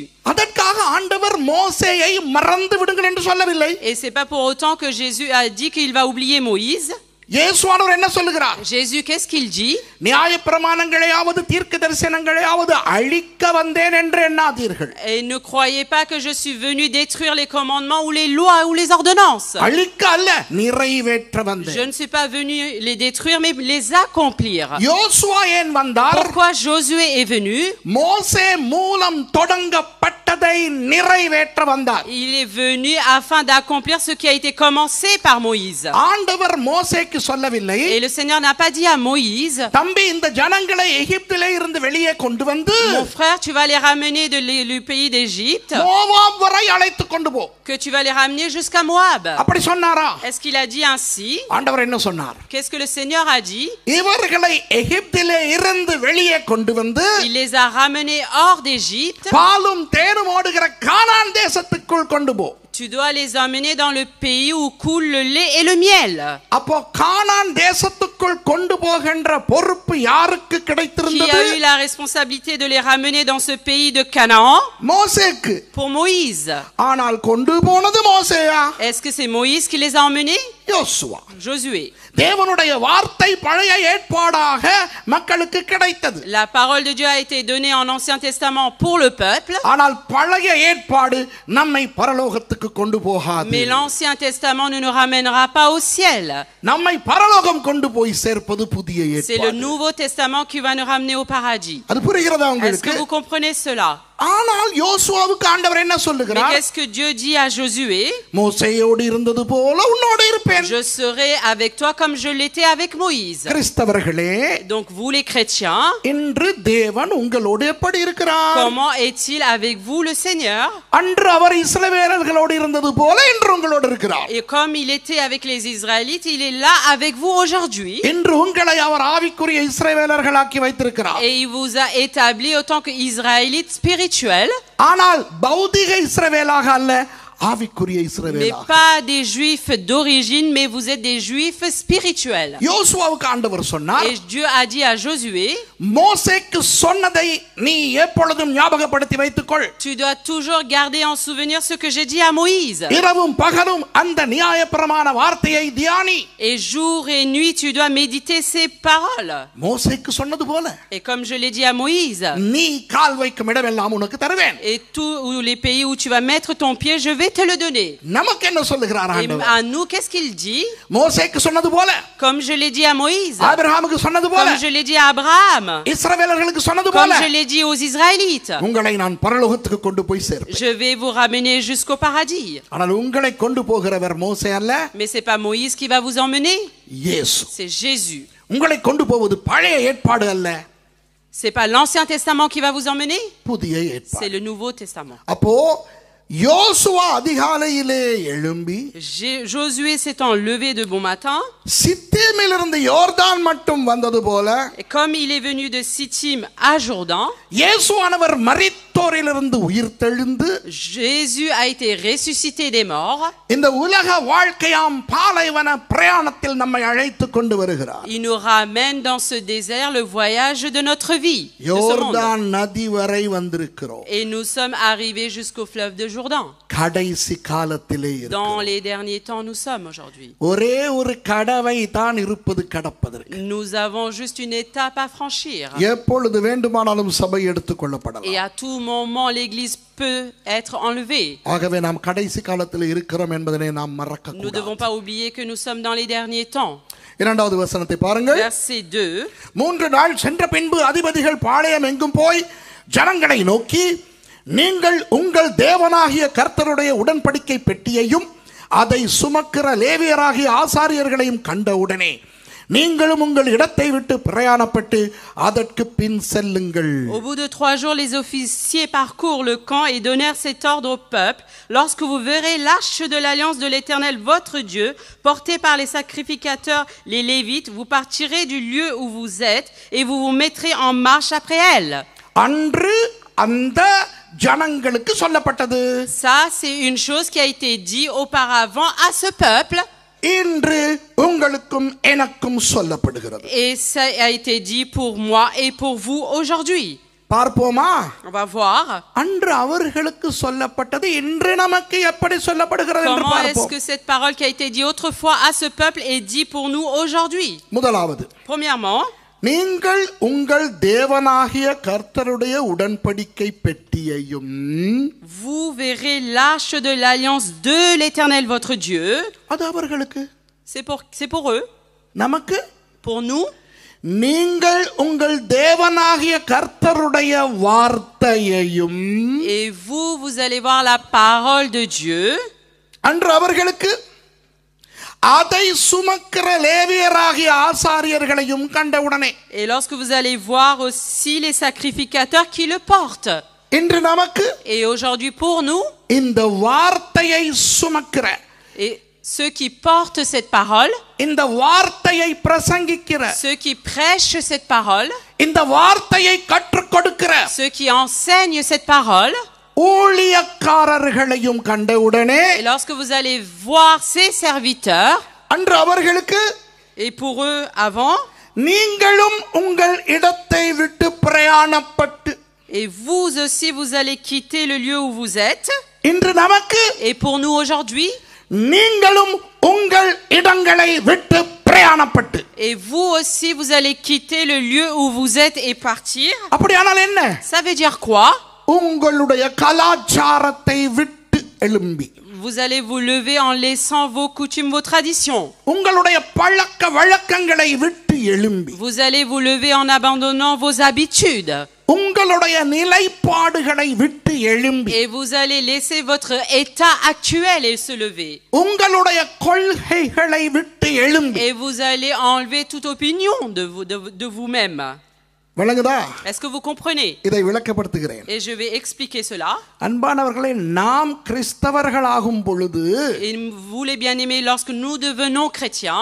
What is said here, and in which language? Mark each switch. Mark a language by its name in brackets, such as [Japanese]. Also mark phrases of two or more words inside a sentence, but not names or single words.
[Tamil] அதற்காக ஆண்டவர் மோசேயை மறந்து விடுங்கள் என்று சொல்லவில்லை. [French] Et c'est pas pour autant que Jésus a dit qu'il va oublier Moïse. [Tamil] இயேசுவானவர் என்ன சொல்லுகிறார்? [French] Jésus, qu'est-ce qu'il dit? [Tamil] நியாயப்பிரமாணங்களையாவது தீர்க்க தரிசனங்களையாவது அழிக்க வந்தேன் என்று எண்ணாதீர்கள். [French] Et ne croyez pas que je suis venu détruire les commandements ou les lois ou les ordonnances. [Tamil] அழிக்க அல்ல, நிறைவேற்ற வந்தேன். [French] Je ne suis pas venu les détruire mais les accomplir. [Tamil] யோசுவா ஏன் வந்தார்? [French] Pourquoi Josué est venu? [Tamil] மோசே மூலம் தொடங்கப்பட்டதை நிறைவேற்ற வந்தார். [French] Il est venu afin d'accomplir ce qui a été commencé par Moïse. [Tamil] ஆண்டவர் மோசேக்கு சொல்லவில்லை, [French] Et le Seigneur n'a pas dit à Moïse, [Tamil] தம்பி இந்த ஜனங்களை எகிப்திலே இருந்து வெளியே கொண்டு வந்து [French] mon frère, tu vas les ramener du pays d'Égypte, [Tamil] மோவாப் வரை அழைத்து கொண்டு போ. [French] que tu vas les ramener jusqu'à Moab. [Tamil] அப்படி சொன்னாரா? [French] Est-ce qu'il a dit ainsi? [Tamil] ஆண்டவர் என்ன சொன்னார்? [French] Qu'est-ce que le Seigneur a dit? [Tamil] இவர்களை எகிப்திலே இருந்து வெளியே கொண்டு வந்து [French] Il les a ramenés hors d'Égypte. [Tamil] பாலும் தேனும் ஓடுகிற கானான் தேசத்துக்குள் கொண்டு போ. [French] Tu dois les emmener dans le pays où coule le lait et le miel. [Tamil] அப்போ கானான் தேசத்துக்குள் கொண்டு போகின்ற பொறுப்பு யாருக்கு [French] Qui [Tamil] கிடைத்திருந்தது? [French] a eu la responsabilité de les ramener dans ce pays de Canaan? [Tamil] மோசேக்கு. [French] Pour Moïse. [Tamil] ஆனால் கொண்டு போனது மோசேயா? [French] Est-ce que c'est Moïse qui les a emmenés? [Tamil] யோசுவா. [French] Josué. [Tamil] தேவனுடைய வார்த்தை பழைய ஏற்பாடாக மக்களுக்கு கிடைத்தது. [French] La parole de Dieu a été donnée en Ancien Testament pour le peuple. [Tamil] ஆனால் பழைய ஏற்பாடு நம்மை பரலோகத்துக்கு கொண்டு போகாது. [French] Mais l'Ancien Testament ne nous ramènera pas au ciel. [Tamil] நம்மை பரலோகம் கொண்டு போய் சேர்ப்பது புதிய [French] C'est le [Tamil] ஏற்பாடு. [French] Nouveau Testament qui va nous ramener au paradis. [Tamil] அது புரிகிறதா [French] Est-ce [Tamil] உங்களுக்கு? [French] que vous comprenez cela? [Tamil] ஆனால் யோசுவாவுக்கு ஆண்டவர் என்ன [French] Mais [Tamil] சொல்லுகிறார்? [French] qu'est-ce que Dieu dit à Josué? [Tamil] மோசேயோடு இருந்தது போல உன்னோடு இருப்பேன். [French] Je serai avec toi comme je l'étais avec Moïse. [Tamil] கிறிஸ்தவர்களே, [French] Donc vous les chrétiens, [Tamil] இன்று தேவன் உங்களோடு எப்படி இருக்கிறார்? [French] comment est-il avec vous le Seigneur? [Tamil] அன்று அவர் இஸ்ரவேலர்களோடு இருந்தது போல இன்று உங்களோடு இருக்கிறார். [French] Et comme il était avec les Israélites, il est là avec vous aujourd'hui. [Tamil] இன்று உங்களை அவர் ஆவிக்குரிய இஸ்ரவேலர்களாக்கி வைத்திருக்கிறார். [French] Et il vous a établi autant qu'Israélites spirituels. [Tamil] ஆனால் பௌதிக இஸ்ரவேலாக அல்ல, ஆவிக்குரிய [French] Mais [Tamil] இஸ்ரவேலாக. [French] pas des juifs d'origine, mais vous êtes des juifs spirituels. [Tamil] யோசுவாவுக்கு ஆண்டவர் சொன்னார், [French] Et Dieu a dit à Josué, [Tamil] மோசேக்கு சொன்னதை நீ எப்பொழுதும் ஞாபகப்படுத்தி வைத்துக்கொள். [French] tu dois toujours garder en souvenir ce que j'ai dit à Moïse. [Tamil] இரவும் பகலும் அந்த நியாயப்பிரமாண வார்த்தையை தியானி. [French] Et jour et nuit, tu dois méditer ces paroles. [Tamil] மோசேக்கு சொன்னது போல [French] Et comme je l'ai dit à Moïse, [Tamil] நீ கால் வைக்கும் இடமெல்லாம் உனக்கு தருவேன். [French] et tous les pays où tu vas mettre ton pied, je vais te le donner. [Tamil] நமக்கு என்ன சொல்லுகிறார் [French] Et [Tamil] ஆண்டவர்? [French] à nous, qu'est-ce qu'il dit? [Tamil] மோசேக்கு சொன்னது போல, [French] Comme je l'ai dit à Moïse, [Tamil] ஆபிரகாமுக்கு சொன்னது போல, [French] comme je l'ai dit à Abraham, [Tamil] இஸ்ரவேலர்களுக்கு சொன்னது [French] comme [Tamil] போல, [French] je l'ai dit aux Israélites, [Tamil] உங்களை நான் பரலோகத்துக்கு கொண்டு போய் சேர்ப்பேன். [French] je vais vous ramener jusqu'au paradis. [Tamil] ஆனால் உங்களை கொண்டு போகிறவர் மோசே அல்ல, [French] Mais c'est pas Moïse qui va vous emmener, [Tamil] இயேசு. [French] c'est Jésus. [Tamil] உங்களை கொண்டு போவது பழைய ஏற்பாடு அல்ல, [French] C'est pas l'Ancien Testament qui va vous emmener, [Tamil] புதிய [French] c'est [Tamil] ஏற்பாடு. [French] le Nouveau Testament. [Tamil] அப்போ யோசுவா அதிகாலையிலே எழும்பி [French] Josué s'étant levé de bon matin, [Tamil] சித்தீமிலிருந்து யோர்தான் மட்டும் வந்தது போல, [French] et comme il est venu de Sittim à Jourdain, [Tamil] இயேசுவானவர் மரித்தோரிலிருந்து உயிர்த்தெழுந்து [French] Jésus a été ressuscité des morts. [Tamil] இந்த உலக வாழ்க்கையாம் பாலைவன பிரயாணத்தில் நம்மை அழைத்து கொண்டு வருகிறார். [French] Il nous ramène dans ce désert le voyage de notre vie, de ce monde. [Tamil] யோர்தான் நதி வரை வந்திருக்கிறோம். [French] Et nous sommes arrivés jusqu'au fleuve de Jourdain. [Tamil] கடைசி காலத்திலே [French] Dans [Tamil] இருக்கிறோம். [French] les derniers temps, nous sommes aujourd'hui. [Tamil] ஒரே ஒரு கடவை தான் இருப்பது கடப்பதற்கு. [French] Nous avons juste une étape à franchir. [Tamil] எப்பொழுது வேண்டுமானாலும் சபை எடுத்துக் கொள்ளப்படலாம். [French] Et à tout moment, l'Église peut être enlevée. [Tamil] ஆகவே நாம் கடைசி காலத்தில் இருக்கிறோம் என்பதனை நாம் மறக்க [French] Nous ne devons [Tamil] கூடாது. [French] pas oublier que nous sommes dans les derniers temps. [Tamil] இரண்டாவது வசனத்தை பாருங்கள். [French] Verset 2. [Tamil] 3 நாள் சென்ற பின்பு அதிபதிகள் பாளையம் எங்கும் போய் ஜனங்களை நோக்கி, நீங்கள் உங்கள் தேவனாகிய கர்த்தருடைய உடன்படிக்கை பெட்டியையும் அதை சுமக்கிற லேவியராகிய ஆசாரியர்களையும் கண்டவுடனே நீங்களும் உங்கள் இடத்தை விட்டு பிரயாணப்பட்டு அதற்கு பின் செல்லுங்கள். [French] Au bout de 3 jours, les officiers parcourent le camp et donnèrent cet ordre au peuple. Lorsque vous verrez l'arche de l'alliance de l'Éternel, votre Dieu, portée par les sacrificateurs, les Lévites, vous partirez du lieu où vous êtes et vous vous mettrez en marche après elle. [Tamil] அன்று அந்த ஜனங்களுக்கு சொல்லப்பட்டது. [French] Ça, c'est une chose qui a été dit auparavant à ce peuple. [Tamil] இன்று உங்களுக்கும் எனக்கும் சொல்லப்படுகிறது. [French] Et ça a été dit pour moi et pour vous aujourd'hui. [Tamil] பார்ப்போமா? [French] On va voir. [Tamil] அன்று அவர்களுக்கு சொல்லப்பட்டது இன்று நமக்கு எப்படி சொல்லப்படுகிறது என்று [French] Comment est-ce [Tamil] பார்ப்போம். [French] que cette parole qui a été dite autrefois à ce peuple est dite pour nous aujourd'hui? [Tamil] முதலாவது, [French] Premièrement, [Tamil] நீங்கள் உங்கள் தேவனாகிய கர்த்தருடைய உடன்படிக்கை பெட்டியையும் [French] vous verrez l'arche de l'alliance de l'Éternel votre Dieu. [Tamil] அது அவர்களுக்கு, [French] C'est pour eux. [Tamil] நமக்கு [French] Pour nous, [Tamil] நீங்கள் உங்கள் தேவனாகிய கர்த்தருடைய வார்த்தையையும் [French] et vous allez voir la parole de Dieu. [Tamil] அன்று அவர்களுக்கு அதை சுமக்கிற லேவியராகிய ஆசாரியர்களையும் கண்டவுடனே, [French] Et lorsque vous allez voir aussi les sacrificateurs qui le portent. [Tamil] இன்று நமக்கு [French] Et aujourd'hui pour nous, [Tamil] இந்த வார்த்தையை சுமக்கிற, [French] et ceux qui portent cette parole, [Tamil] இந்த வார்த்தையை பிரசங்கிக்கிற, [French] ceux qui prêchent cette parole, [Tamil] இந்த வார்த்தையை கற்றுக் கொடுக்கிற [French] ceux qui enseignent cette parole, [Tamil] ஊழியக்காரர்களையும் கண்டவுடனே, [French] et lorsque vous allez voir ces serviteurs, [Tamil] அன்று அவர்களுக்கு [French] et pour eux avant, [Tamil] நீங்களும் உங்கள் இடத்தை விட்டு பிரயாணப்பட்டு, [French] et vous aussi vous allez quitter le lieu où vous êtes, [Tamil] இன்று நமக்கு [French] et pour nous aujourd'hui, [Tamil] நீங்களும் உங்கள் இடங்களை விட்டு பிரயாணப்பட்டு, [French] et vous aussi vous allez quitter le lieu où vous êtes et partir. [Tamil] அப்படியானால் என்ன? [French] Ça veut dire quoi? [Tamil] உங்களுடைய கலாச்சாரத்தை விட்டு எழும்பி, [French] Vous allez vous lever en laissant vos coutumes, vos traditions. [Tamil] உங்களுடைய பழக்க வழக்கங்களை விட்டு எழும்பி, [French] Vous allez vous lever en abandonnant vos habitudes. [Tamil] உங்களுடைய நிலைப்பாடுகளை விட்டு எழும்பி, [French] Et vous allez laisser votre état actuel et se lever. [Tamil] உங்களுடைய கொள்கைகளை விட்டு எழும்பி. [French] Et vous allez enlever toute opinion de vous-même. [Tamil] விளங்குதா? [French] Est-ce que vous comprenez? [Tamil] இதை விளக்கப்படுத்துகிறேன். [French] Et je vais expliquer cela. [Tamil] அன்பானவர்களே, நாம் கிறிஸ்தவர்களாகும் பொழுது [French] Et vous les bien-aimés, lorsque nous devenons chrétiens,